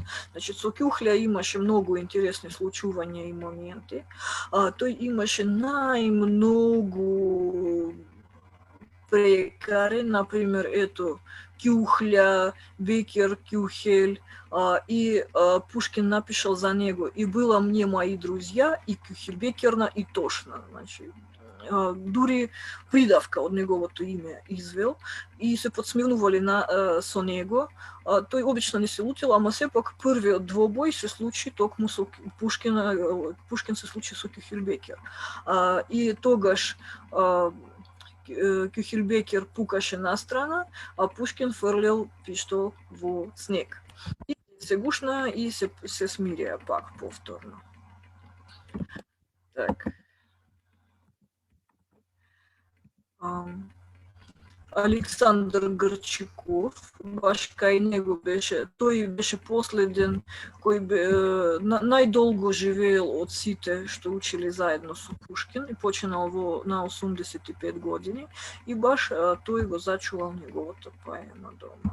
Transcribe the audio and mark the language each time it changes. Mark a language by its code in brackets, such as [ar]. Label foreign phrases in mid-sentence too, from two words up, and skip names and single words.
[mk] Значи, со Кюхля имаше многу интересни случувања и моменти. Тој имаше најмногу прекари, например, ето Кюхля, Бекер, Кюхель, и Пушкин напишал за него: [ru] «И было мне мои друзья, и Кюхельбекерна, и тошно». [mk] Значи, дури придавка од неговото име извел и се подсмивнували со него. Тој обично не се лутил, ама сепак првиот двобој се случи токму со Пушкин се случи со Кюхельбекер. И тогаш Кюхельбекер пукаше настрана, а Пушкин фрлел пиштол во снег. И се гушна и се смирија пак повторно. Так. Александр Горчаков, баш кај него беше, тој беше последен кој најдолго живеел од сите што учили заедно со Пушкин и починал на 85 години и баш тој го зачувал неговата поема дома.